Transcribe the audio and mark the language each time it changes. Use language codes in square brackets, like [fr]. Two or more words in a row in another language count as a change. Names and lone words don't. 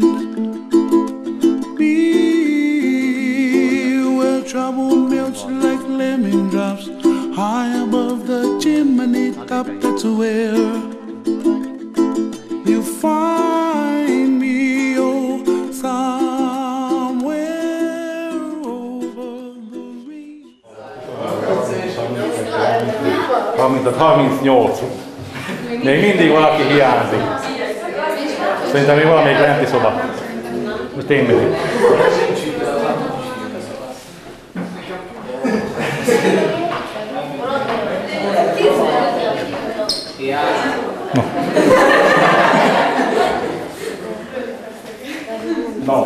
[en] Be where trouble melts like lemon drops, high above the chimney top. That's where you find me, oh, somewhere over the ring. 38. [hu] Még mindig valaki hiányzik. Szerintem még valamelyik lenti szoba. Most én megyek. No.